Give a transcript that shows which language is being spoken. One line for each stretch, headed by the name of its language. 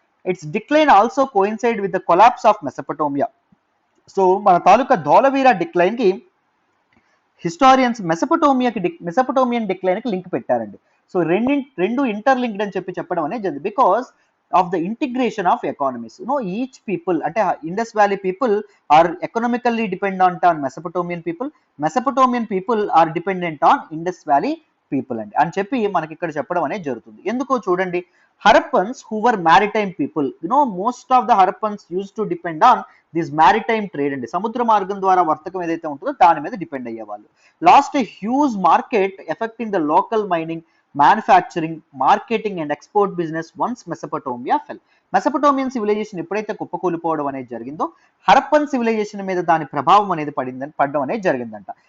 English: It's decline also coincide with the collapse of Mesopotamia.
Telugu: So మన తాలూకా Dholavira decline కి historians Mesopotamian decline కి link పెట్టారండి. So రెండు interlinked అని చెప్పడం అనేది జరిగింది
English: Because of the integration of economies. Each people అంటే Indus Valley people are economically dependent on Mesopotamian people. Mesopotamian people are dependent on Indus Valley people
Telugu: అని చెప్పి మనకి ఇక్కడ చెప్పడం అనేది జరుగుతుంది. ఎందుకో చూడండి,
English: Harappans who were maritime people, most of the Harappans used to depend on this maritime trade అండి.
Telugu: సముద్ర మార్గం ద్వారా వర్తకం ఏదైతే ఉంటుందో దాని మీద డిపెండ్ అయ్యేవాళ్ళు.
English: Lost a huge market affecting the local mining, manufacturing, marketing and export business once Mesopotamia fell.
Telugu: Mesopotamian civilisation ఎప్పుడైతే కుప్పకూలిపోవడం అనేది జరిగిందో హరప్పన్ సివిలైజేషన్ మీద దాని ప్రభావం అనేది పడడం అనేది జరిగిందంట.